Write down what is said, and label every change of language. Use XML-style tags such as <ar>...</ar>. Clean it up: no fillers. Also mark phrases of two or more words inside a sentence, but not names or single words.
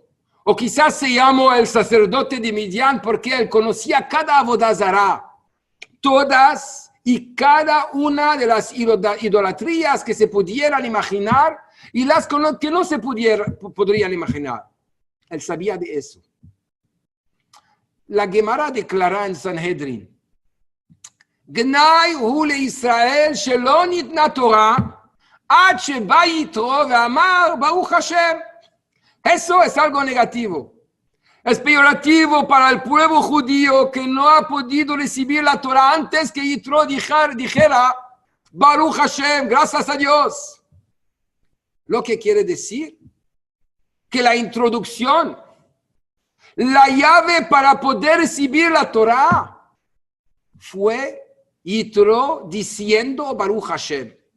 <es>O quizás se llamó el sacerdote de Midian porque él conocía cada</es> <he>עבודה זרה,</he> <es>todas y cada una de las idolatrías que se pudieran imaginar y las que no se podrían imaginar. Él sabía de eso. La Gemara declara en Sanhedrin,</es> <he>גנאי הוא לישראל שלא ניתנה תורה עד שבא יתרו ואמר ברוך השם.</he> <es>Eso es algo negativo. Es peyorativo para el pueblo judío que no ha podido recibir la Torah antes que Yitro dijera</es> <he>ברוך השם,</he> <es>gracias a Dios. Lo que quiere decir que la introducción, la llave para poder recibir la Torah fue Yitro diciendo</es> <he>ברוך השם.</he>